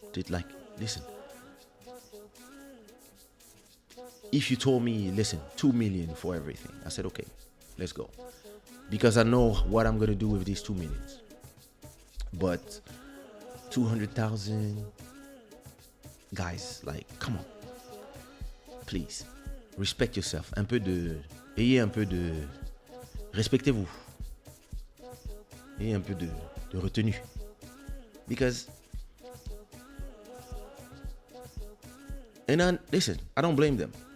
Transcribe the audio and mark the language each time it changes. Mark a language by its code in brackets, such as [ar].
[en] Like, listen, if you told me, listen, 2 million for everything, I said, okay, let's go. Because I know what I'm going to do with these 2 millions. But 200,000, guys, like, come on. Please, respect yourself. [fr] Ayez un peu de, respectez-vous. Ayez un peu de retenue. [en] Because, and listen, I don't blame them.